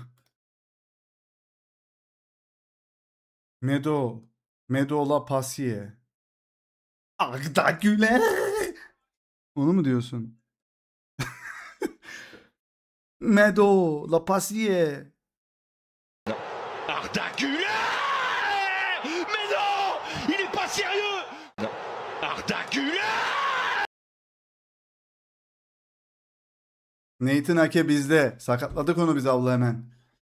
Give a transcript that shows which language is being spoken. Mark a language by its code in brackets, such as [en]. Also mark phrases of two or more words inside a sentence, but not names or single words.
[tr] Medo. Medo la Pasie. Arda Güler. Onu mu diyorsun? Medo la Pasie. Arda Güler! [fr] Mais non! Il est pas sérieux! [tr] Arda Güler! Nathan Ake bizde. Sakatladık onu biz abla hemen.